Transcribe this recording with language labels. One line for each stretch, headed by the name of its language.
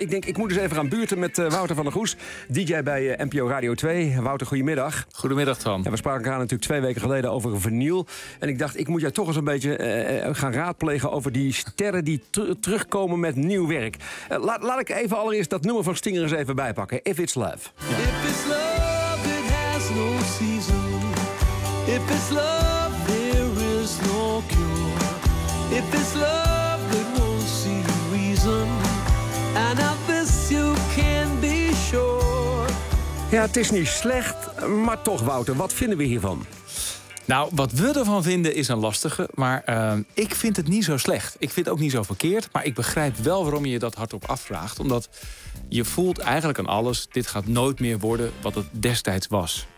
Dutch: Ik denk, ik moet eens even gaan buurten met Wouter van der Goes, DJ bij NPO Radio 2. Wouter, goedemiddag. Goedemiddag, Tom. En we spraken elkaar natuurlijk 2 weken geleden over Vinyl. En ik dacht, ik moet jou toch eens een beetje gaan raadplegen over die sterren die terugkomen met nieuw werk. Laat ik even allereerst dat nummer van Stinger eens even bijpakken.
English: If It's Love.
Dutch: Ja.
English: If it's love, it has no season. If it's love, there is no cure. If it's love, it won't see the reason. And of this you can be sure.
Dutch: Ja, het is niet slecht, maar toch, Wouter, wat vinden we hiervan? Nou, wat we ervan vinden is een lastige, maar ik vind het niet zo slecht. Ik vind het ook niet zo verkeerd, maar ik begrijp wel waarom je dat hardop afvraagt. Omdat je voelt eigenlijk aan alles, dit gaat nooit meer worden wat het destijds was.